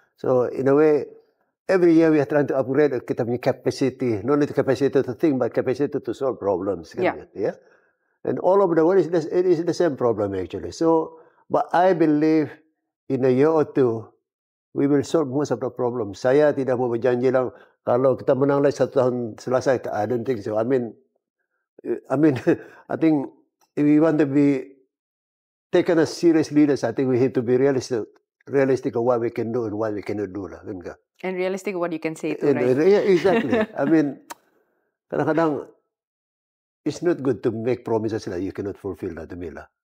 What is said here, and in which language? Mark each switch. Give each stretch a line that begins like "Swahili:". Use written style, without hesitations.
English: So in a way every year we are trying to upgrade
Malay: kita punya
English: capacity, not only capacity to think but capacity to solve problems kan. And all over the world it is the same problem actually. So but I believe in a year or two, we will solve most of the problems.
Malay: Saya tidak mau berjanji lang kalau kita menang lagi 1 tahun selesai.
English: I don't think so. I mean, I think if we want to be taken as serious leaders, I think we have to be realistic of what we can do and what we cannot do lah, kan? And realistic of what you can say too, right? Yeah, exactly. I mean, kadang-kadang it's not good to make promises that you cannot fulfill lah, to me lah.